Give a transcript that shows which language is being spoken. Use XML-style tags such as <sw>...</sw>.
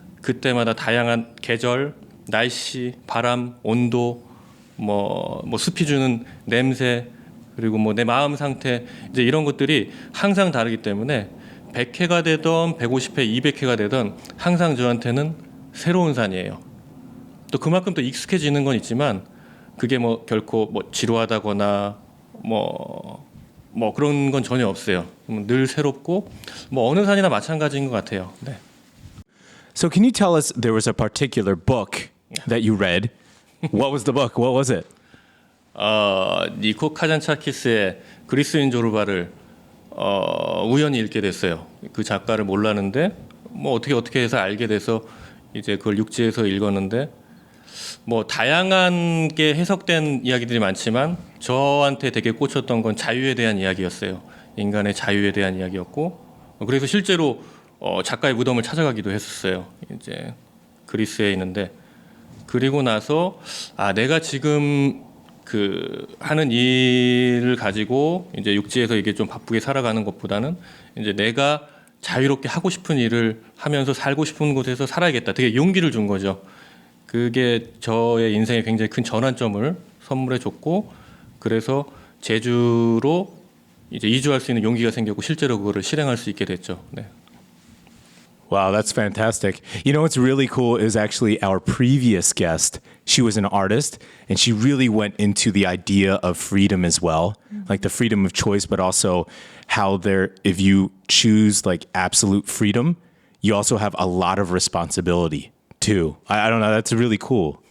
<ko>그때마다 다양한 계절, 날씨, 바람, 온도, 뭐 숲이 주는 냄새 그리고 뭐 내 마음 상태 이제 이런 것들이 항상 다르기 때문에 100회가 되던 150회, 200회가 되던 항상 저한테는 새로운 산이에요. 또 그만큼 또 익숙해지는 건 있지만 그게 뭐 결코 뭐 지루하다거나 뭐 그런 건 전혀 없어요. 늘 새롭고 뭐 어느 산이나 마찬가지인 것 같아요. 네.</ko> <en>So can you tell us there was a particular book that you read? What was the book? What was it?</en> <ko>니코 카잔차키스의 그리스인 조르바를 우연히 읽게 됐어요. 그 작가를 몰랐는데 뭐 어떻게 해서 알게 돼서 이제 그걸 육지에서 읽었는데 뭐 다양한 게 해석된 이야기들이 많지만 저한테 되게 꽂혔던 건 자유에 대한 이야기였어요. 인간의 자유에 대한 이야기였고 그래서 실제로 작가의 무덤을 찾아가기도 했었어요. 이제 그리스에 있는데 그리고 나서 내가 지금 그 하는 일을 가지고 이제 육지에서 이게 좀 바쁘게 살아가는 것보다는 이제 내가 자유롭게 하고 싶은 일을 하면서 살고 싶은 곳에서 살아야겠다. 되게 용기를 준 거죠. 그게 저의 인생에 굉장히 큰 전환점을 선물해 줬고 그래서 제주로 이제 이주할 수 있는 용기가 생겼고 실제로 그거를 실행할 수 있게 됐죠. 네.</ko> <en>Wow, that's fantastic. You know what's really cool is actually our previous guest. She was an artist and she really went into the idea of freedom as well, like the freedom of choice, but also how if you choose like absolute freedom, you also have a lot of responsibility too. I don't know. That's really cool.</en>